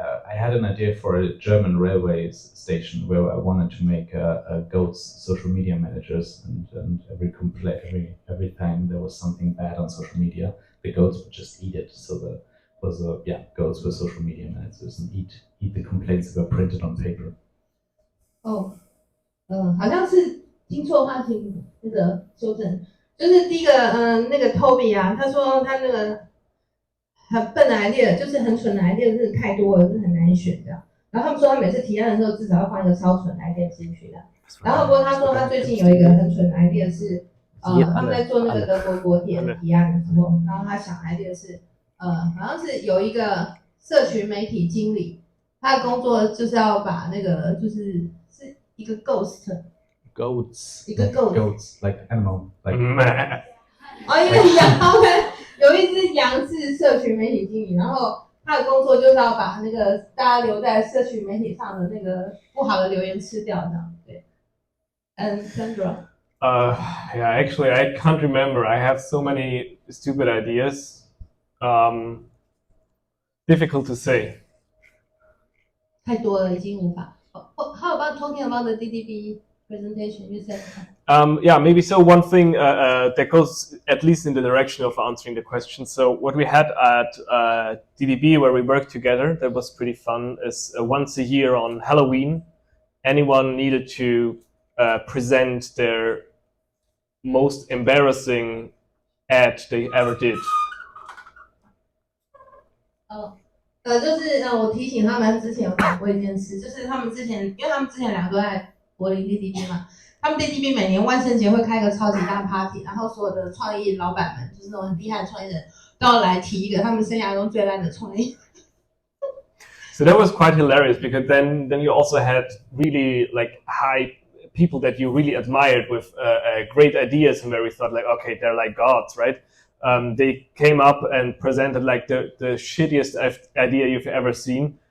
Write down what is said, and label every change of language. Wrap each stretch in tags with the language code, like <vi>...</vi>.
<en>I had an idea for a German railway station where I wanted to make goats social media managers, and every time there was something bad on social media, the goats would just eat it. So goats were social media managers and eat the complaints that were printed on paper.</en> <zh>哦，好像是听错话，请那个修正。就是第一个，那个 Toby 啊，他说他那个很笨的 idea， 就是很蠢的 idea， 真的太多了，是很难选的。然后他们说他每次提案的时候，至少要放一个超蠢的 idea 进去的。然后不过他说他最近有一个很蠢的 idea 是，他们在做那个德国国铁的提案的时候，然后他想 idea 是。好像是有一个社群媒体经理，他的工作就是要把那个是一个 goats， 一个</zh> <en>goats like animal like</en> <zh>一个羊，有一只羊是社群媒体经理，然后他的工作就是要把那个大家留在社群媒体上的那个不好的留言吃掉，这样对。</zh> <en>Sandra. Yeah, actually, I can't remember. I have so many stupid ideas. Difficult to say.</en> <zh>太多了，已经无法。</zh> <en>How about talking about the DDB presentation? You said. Yeah, maybe so. One thing that goes at least in the direction of answering the question. So what we had at DDB, where we worked together, that was pretty fun. Is once a year on Halloween, anyone needed to present their most embarrassing ad they ever did.</en> <zh>就是我提醒他们之前有讲过一件事，就是他们之前，因为他们之前两个都在柏林 DDB 嘛，他们 DDB 每年万圣节会开一个超级大 party， 然后所有的创意老板们，就是那种很厉害的创意人，都要来提一个他们生涯中最烂的创意。</zh> <en>So that was quite hilarious because then you also had really like high people that you really admired with great ideas and where we thought like, okay, they're like gods, right? They came up and presented like the shittiest idea you've ever seen.</en>